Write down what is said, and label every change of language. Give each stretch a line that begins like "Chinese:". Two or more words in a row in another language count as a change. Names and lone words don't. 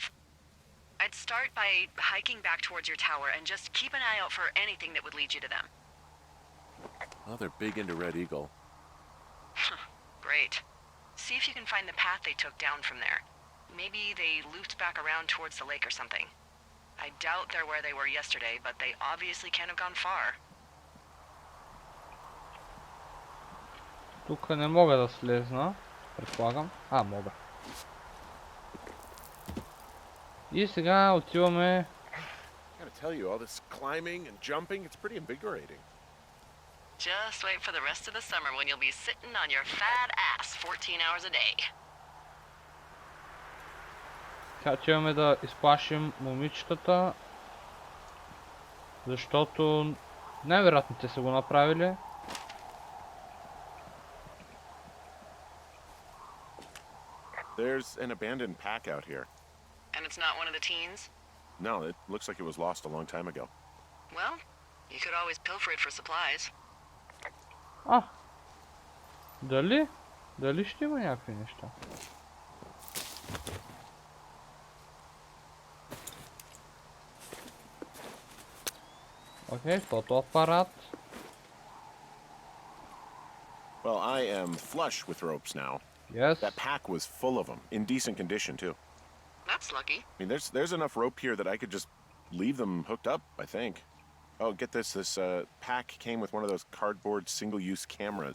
English: I'd start by hiking back towards your tower and just keep an eye out for anything that would lead you to them. Oh, they're big into Red Eagle. Great. See if you can find the path they took down from there. Maybe they looped back around towards the lake or something. I doubt they're where they were yesterday, but they obviously can't have gone far.
Bulgarian: Тук не мога да слезна, предполагам. Мога. И сега отиваме...
English: I gotta tell you, all this climbing and jumping, it's pretty invigorating. Just wait for the rest of the summer when you'll be sitting on your fat ass 14 hours a day.
Bulgarian: Сега отиваме да изплашим момичетата, защото най-вероятно те са го направили.
English: There's an abandoned pack out here. And it's not one of the teens? No, it looks like it was lost a long time ago. Well, you could always pilfer it for supplies.
Bulgarian: Дали? Дали ще има някакви неща? Окей, фотоапарат.
English: Well, I am flush with ropes now. Yes. That pack was full of them, in decent condition too. That's lucky. I mean, there's enough rope here that I could just leave them hooked up, I think. Oh, get this. This pack came with one of those cardboard single-use cameras.